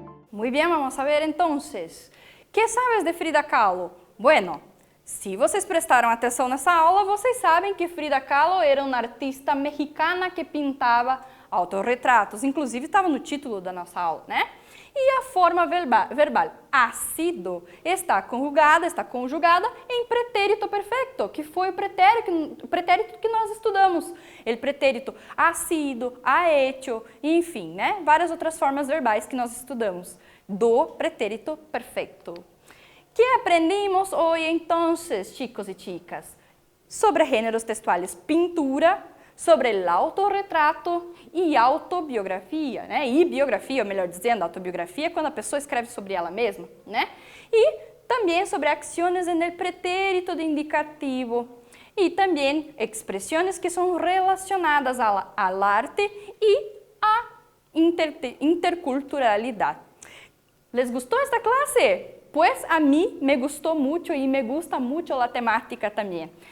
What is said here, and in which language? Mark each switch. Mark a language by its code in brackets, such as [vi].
[es] Muy bien, vamos a ver entonces. ¿Qué sabes de Frida Kahlo? [pt] Bueno, se vocês prestaram atenção nessa aula, vocês sabem que Frida Kahlo era uma artista mexicana que pintava autorretratos. Inclusive, estava no título da nossa aula, né? E a forma verbal ha sido está conjugada em pretérito perfeito, que foi o pretérito que nós estudamos. O pretérito ha sido, ha hecho, enfim, né? Várias outras formas verbais que nós estudamos do pretérito perfeito. [es] Que aprendimos [pt] hoje, então, [es] chicos e chicas? [pt] Sobre gêneros textuais, pintura, sobre o autorretrato e autobiografia, né? E biografia, ou melhor dizendo, autobiografia, quando a pessoa escreve sobre ela mesma, né? E também sobre ações no pretérito de indicativo e também expressões que são relacionadas ao arte e à interculturalidade. [es] ¿Les gostou esta classe? Pues a mí me gustó mucho y me gusta mucho la temática también.